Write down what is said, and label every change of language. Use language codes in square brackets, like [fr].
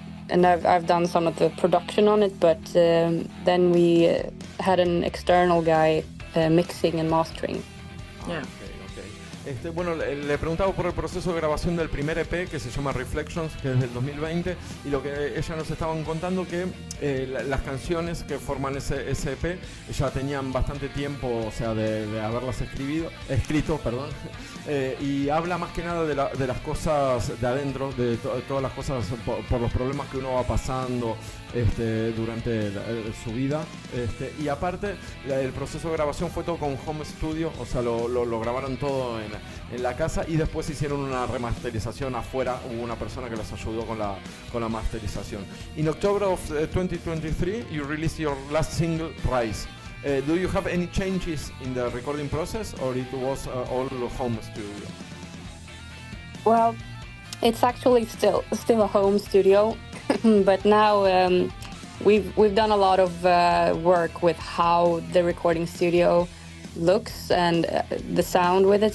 [en] And I've done some of the production on it, but then we had an external guy mixing and mastering. Yeah. [es] Bueno, le preguntaba por el proceso de grabación del primer EP, que se llama Reflections, que es del 2020, y lo que ellas nos estaban contando, que las canciones que forman ese EP ya tenían bastante tiempo, o sea, de haberlas escrito, y habla más que nada de las cosas de adentro, de todas las cosas por los problemas que uno va pasando durante su vida, y aparte el proceso de grabación fue todo con home studio, o sea, lo grabaron todo en la casa, y después hicieron una remasterización afuera. Hubo una persona que les ayudó con la masterización. [en] In October of 2023 you released your last single, Rise. Do you have any changes in the recording process, or it was all home studio? Well, it's actually still a home studio, but now we've done a lot of work with how the recording studio looks and the sound with it.